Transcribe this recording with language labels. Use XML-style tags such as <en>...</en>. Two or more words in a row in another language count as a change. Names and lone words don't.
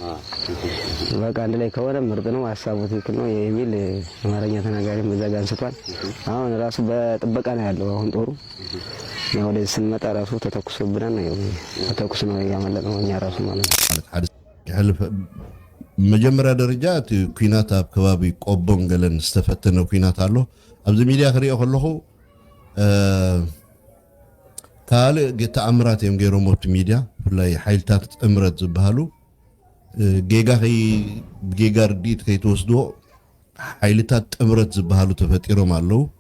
<am>በቃ አንድ ላይ ከሆነ ምርጥ ነው፣ ሀሳቡ ትክክል ነው የሚል አማርኛ ተናጋሪ መዛጋ አንስቷል። አሁን ራሱ በጥበቃ ነው ያለው። አሁን ጦሩ ያው ወደ ስንመጣ ራሱ ተተኩሶብናል ነው ተተኩስ ነው ያመለጠው እኛ ራሱ ማለት ነው።</am> <ti>መጀመሪያ ደረጃ ኩናት አካባቢ ቆቦን ገለን ዝተፈተነ ኩናት አሎ ኣብዚ ሚድያ ክሪኦ ከለኹ ካልእ ተኣምራት እዮም ገይሮም ኣብቲ ሚድያ ብፍላይ ሓይልታት ጥምረት ዝበሃሉ ጌጋ ርዲኢት ከይተወስድዎ ሓይልታት ጥምረት ዝበሃሉ ተፈጢሮም ኣለው።</ti>